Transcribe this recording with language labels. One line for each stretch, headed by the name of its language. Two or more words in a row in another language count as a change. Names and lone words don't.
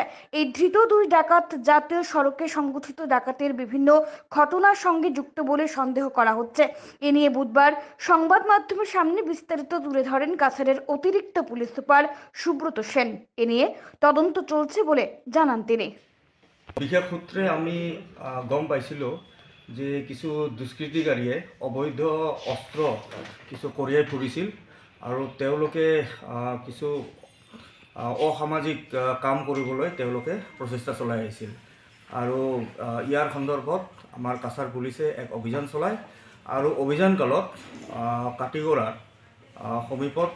Bangla: এই ধৃত দুই ডাকাত জাতীয় সড়কে সংগঠিত ডাকাতির বিভিন্ন ঘটনার সঙ্গে যুক্ত বলে সন্দেহ করা হচ্ছে। এ নিয়ে বুধবার সংবাদ মাধ্যমের সামনে বিস্তারিত তুলে ধরেন কাছাড়ের অতিরিক্ত পুলিশ সুপার সুব্রত সেন। এ নিয়ে তদন্ত চলছে বলে জানান তিনি।
Assamese: বিশেষ সূত্রে আমি গম পাইছিল যে কিছু দুষ্কৃতিকাৰীয়ে অবৈধ অস্ত্ৰ কিছু কঢ়িয়াই ফুৰিছিল আৰু তেওঁলোকে কিছু অসামাজিক কাম কৰিবলৈ তেওঁলোকে প্ৰচেষ্টা চলাই আহিছিল। আৰু ইয়াৰ সন্দৰ্ভত আমাৰ কাছাৰ পুলিচে এক অভিযান চলায় আৰু অভিযানকালত কাটিগড়াৰ সমীপত